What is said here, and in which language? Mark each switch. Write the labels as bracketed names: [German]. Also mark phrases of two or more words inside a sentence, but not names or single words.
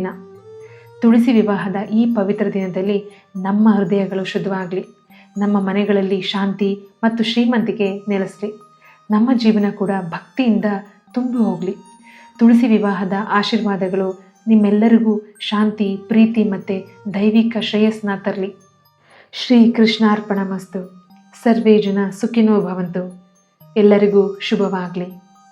[Kannada] ತುಳಸಿ ವಿವಾಹದ ಈ ಪವಿತ್ರ ದಿನದಲ್ಲಿ ನಮ್ಮ ಹೃದಯಗಳು ಶುದ್ಧವಾಗಲಿ, ನಮ್ಮ ಮನೆಗಳಲ್ಲಿ ಶಾಂತಿ ಮತ್ತು ಶ್ರೀಮಂತಿಕೆ ನೆಲೆಸಲಿ, ನಮ್ಮ ಜೀವನ ಕೂಡ ಭಕ್ತಿಯಿಂದ ತುಂಬಿ ಹೋಗಲಿ. ತುಳಸಿ ವಿವಾಹದ ಆಶೀರ್ವಾದಗಳು ನಿಮ್ಮೆಲ್ಲರಿಗೂ ಶಾಂತಿ, ಪ್ರೀತಿ ಮತ್ತು ದೈವಿಕ ಶ್ರೇಯಸ್ಸನ್ನ ತರಲಿ. [Sanskrit] ಶ್ರೀ ಕೃಷ್ಣಾರ್ಪಣಮಸ್ತು. ಸರ್ವೇ ಜನ ಸುಖಿನೋ ಭವಂತು. [Kannada] ಎಲ್ಲರಿಗೂ ಶುಭವಾಗಲಿ.